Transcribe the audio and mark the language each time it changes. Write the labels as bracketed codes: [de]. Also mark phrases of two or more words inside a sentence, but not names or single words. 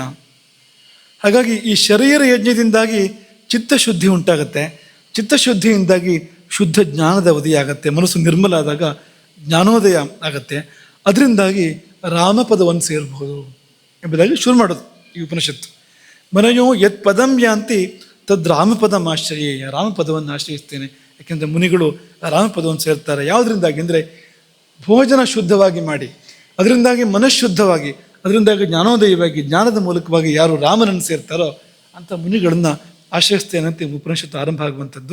[kn] ಹಾಗಾಗಿ ಈ ಶರೀರ ಯಜ್ಞದಿಂದಾಗಿ ಚಿತ್ತಶುದ್ಧಿ ಉಂಟಾಗತ್ತೆ. ಚಿತ್ತಶುದ್ಧಿಯಿಂದಾಗಿ ಶುದ್ಧ ಜ್ಞಾನದ ಉದಯ ಮನಸ್ಸು ನಿರ್ಮಲ ಆದಾಗ ಜ್ಞಾನೋದಯ ಆಗತ್ತೆ. ಅದರಿಂದಾಗಿ ರಾಮಪದವನ್ನು ಸೇರಬಹುದು ಎಂಬುದಾಗಿ ಶುರು ಮಾಡೋದು ಈ ಉಪನಿಷತ್ತು. [sa] ಮನೆಯೋ ಯತ್ ಪದಂ ಯಾಂತಿ ತದ್ ರಾಮಪದಂ ಆಶ್ರಯೇಯ. [kn] ರಾಮಪದವನ್ನು ಆಶ್ರಯಿಸ್ತೇನೆ, ಯಾಕೆಂದರೆ ಮುನಿಗಳು ರಾಮಪದವನ್ನು ಸೇರ್ತಾರೆ. ಯಾವುದರಿಂದಾಗಿ ಅಂದರೆ, ಭೋಜನ ಶುದ್ಧವಾಗಿ ಮಾಡಿ, ಅದರಿಂದಾಗಿ ಮನಃಶುದ್ಧವಾಗಿ, ಅದರಿಂದಾಗಿ ಜ್ಞಾನೋದಯವಾಗಿ, ಜ್ಞಾನದ ಮೂಲಕವಾಗಿ ಯಾರು ರಾಮನನ್ನು ಸೇರ್ತಾರೋ ಅಂಥ ಮುನಿಗಳನ್ನು ಆಶ್ರಯಿಸ್ತೇನೆ ಅಂತ ಉಪನಿಷತ್ತು ಆರಂಭ ಆಗುವಂಥದ್ದು.